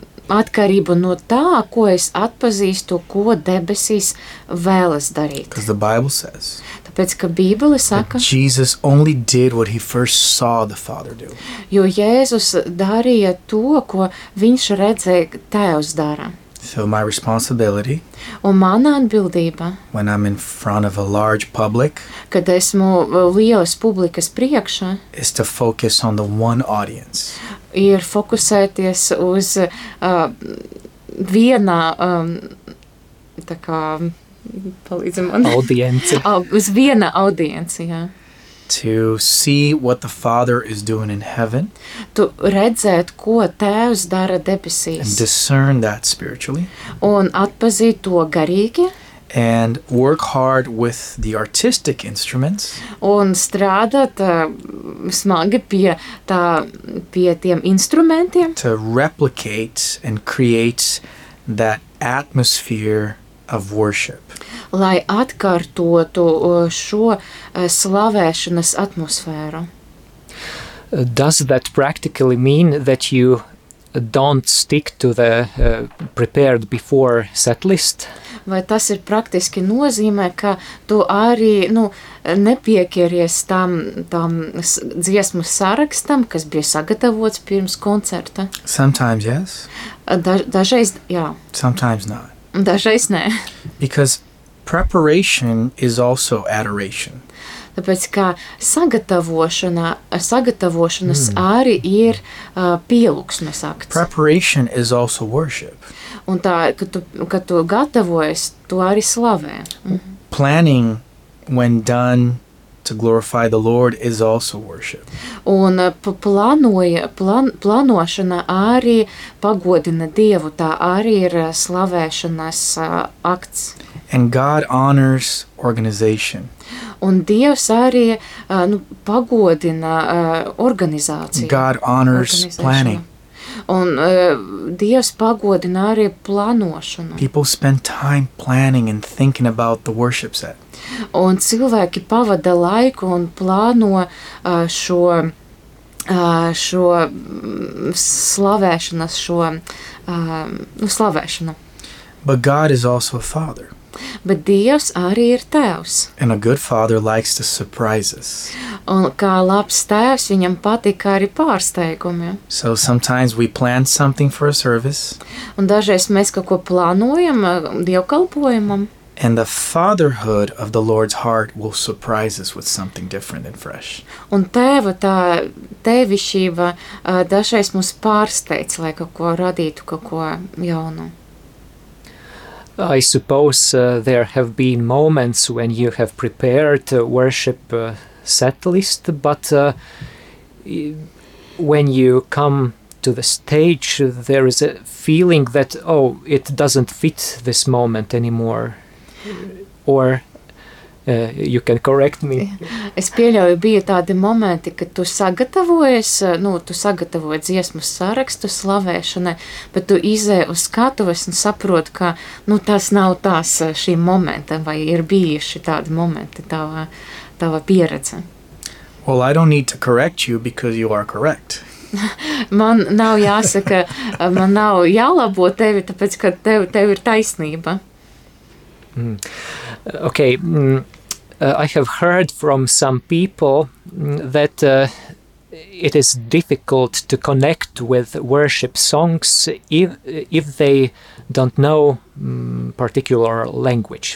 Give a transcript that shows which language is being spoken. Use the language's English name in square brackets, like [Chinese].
[Latvian] Atkarību no tā, ko es atpazīstu, ko debesīs vēlas darīt. [English] Because the Bible says. [Latvian] Tāpēc, ka Bībele saka. [English] Jesus only did what he first saw the Father do. [Latvian] Jo Jēzus darīja to, ko viņš redzēja Tēvs dara. [English] So my responsibility. [Latvian] Un mana atbildība. [English] When I'm in front of a large public. [Latvian] Kad esmu lielas publikas priekšā. [English] Is to focus on the one audience. [Latvian] Ir fokusēties uz vienā tā kā palīdzi man. Audienci. Uz vienā audienci, jā. [English] To see what the Father is doing in heaven. [Latvian] Tu redzēt, ko Tēvs dara debesīs. [English] And discern that spiritually. [Latvian] Un atpazīt to garīgi. [English] And work hard with the artistic instruments. [Latvian] Un strādāt smagi pie tiem instrumentiem. [English] To replicate and create that atmosphere of worship. [Latvian] Lai atkārtotu šo slavēšanas atmosfēru. [English] Does that practically mean that you don't stick to the prepared before set list? [Latvian] Vai tas ir praktiski nozīmē, ka tu arī, nu, nepiekeries tam dziesmu sarakstam, kas bija sagatavots pirms koncerta? [English] Sometimes yes. [Latvian] Dažreiz, jā. [English] Sometimes not. [Latvian] Dažreiz nē. [English] Because preparation is also adoration. [Latvian] tāpēc kā sagatavošanas arī ir pielūksmes akts. [English] Preparation is also worship. [Latvian] Un tā, kad tu gatavojies, tu arī slavē. [English] Planning when done to glorify the Lord is also worship. [Latvian] Un planošana arī pagodina Dievu, tā arī ir slavēšanas akts. [English] And God honors organization. [Latvian] Un Dievs arī pagodina organizāciju. [English] God honors planning. [Latvian] Un Dievs pagodina arī planošanu. [English] People spend time planning and thinking about the worship set. [Latvian] Un cilvēki pavada laiku un plāno šo slavēšanas, slavēšanu. [English] But God is also a father. [Latvian] Bet Dievs arī ir tēvs. [English] And a good father likes to surprise us. [Latvian] Un kā labs tēvs, viņam patīk arī pārsteigumi. [English] So sometimes we plan something for a service. [Latvian] Un dažreiz mēs kaut ko plānojam dievkalpojumam. [English] And the fatherhood of the Lord's heart will surprise us with something different and fresh. [Latvian] Un tēva tā tēvišķība dažreiz mums pārsteidz, lai kaut ko radītu, kaut ko jaunu. [English] I suppose there have been moments when you have prepared a worship set list, but when you come to the stage, there is a feeling that, oh, it doesn't fit this moment anymore. Or you can correct me. [Latvian] Es pieļauju, bija tādi momenti, kad tu sagatavojies, tu sagatavoji dziesmu sarakstu slavēšanai, bet tu izēji uz skatuves un saproti, ka tas nav tās šī momenta, vai ir bijuši tādi momenti tava pieredze. [English] Well, I don't need to correct you because you are correct. [Latvian] Man nav jāsaka, man nav jālabo tevi, tāpēc, ka tev ir taisnība. [English] Okay, I have heard from some people that it is difficult to connect with worship songs if they don't know particular language.